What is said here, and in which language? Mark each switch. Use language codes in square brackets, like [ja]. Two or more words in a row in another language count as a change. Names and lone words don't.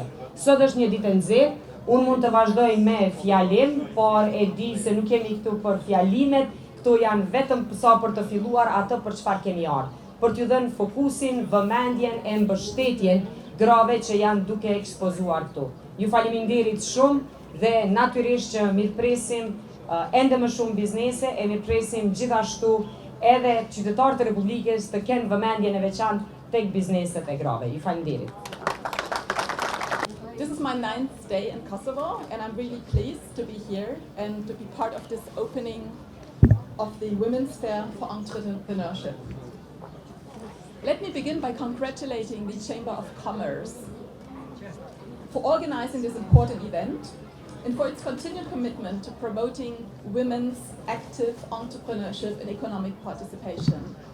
[sq] Sot është një ditë e nxehtë, unë mund të vazhdoj me fjalim, por e di se nuk jemi këtu për fjalimet, këtu janë vetëm sa për të filluar atë për çfarë kemi ardhur, për t'ju dhënë fokusin, vëmendjen e mbështetjen grave që janë duke ekspozuar këtu. Ju faleminderit shumë dhe natyrisht që mirëpresim ende më shumë biznese e mirëpresim gjithashtu edhe qytetarët e Republikës të kenë vëmendjen e veçantë tek bizneset e grave. Ju faleminderit. [en] This is my 9th day in Kosovo and I'm really pleased to be here and to be part of this opening of the Women's Fair for Entrepreneurship. Let me begin by congratulating the Chamber of Commerce for organizing this important event and for its continued commitment to promoting women's active entrepreneurship and economic participation.